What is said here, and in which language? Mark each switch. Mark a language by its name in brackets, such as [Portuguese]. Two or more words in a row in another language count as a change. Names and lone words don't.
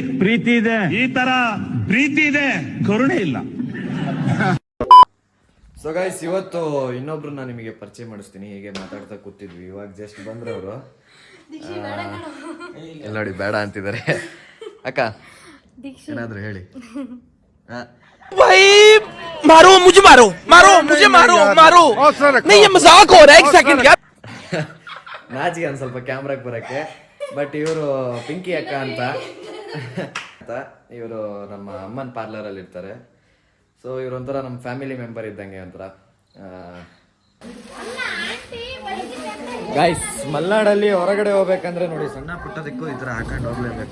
[Kannada] ಪ್ರೀತಿ ಇದೆ, ಈ ತರ ಪ್ರೀತಿ ಇದೆ, ಕರುಣೆ ಇಲ್ಲ. [English] so guys, [Kannada] ಇವತ್ತು ಇನ್ನೊಬ್ರನ್ನ ನಿಮಗೆ ಪರಿಚಯ ಮಾಡಿಸ್ತೀನಿ. ಹೀಗೆ ಮಾತಾಡ್ತಾ ಕೂತಿದ್ವಿ, ಇವಾಗ ಜಸ್ಟ್ ಬಂದ್ರೆ ಅವರು. ಎಲ್ಲ ನೋಡಿ, ಬೇಡ ಅಂತಿದ್ದಾರೆ. ಅಕ್ಕ ಏನಾದ್ರು ಹೇಳಿ. [Hindi] भाई मारो मुझे, मारो मुझे, मारो नहीं, ये मजाक हो रहा है. एक सेकंड यार. [Kannada] ನಾಚಿಗೆ ಒಂದು ಸ್ವಲ್ಪ ಕ್ಯಾಮ್ರಾಗೆ ಬರೋಕ್ಕೆ. ಬಟ್ ಇವರು ಪಿಂಕಿ ಅಕ್ಕ ಅಂತ ಇವರು ನಮ್ಮ ಅಮ್ಮನ ಪಾರ್ಲರಲ್ಲಿ ಇರ್ತಾರೆ. ಸೊ ಇವರೊಂಥರ ನಮ್ಮ [English] family member [Kannada] ಇದ್ದಂಗೆ ಒಂಥರ. ಗೈಸ್ ಮಲೆನಾಡಲ್ಲಿ ಹೊರಗಡೆ ಹೋಗ್ಬೇಕಂದ್ರೆ ನೋಡಿ ಸಣ್ಣ ಪುಟ್ಟದಕ್ಕೂ ಈ ಥರ ಹಾಕೊಂಡು ಹೋಗ್ಲೇಬೇಕು.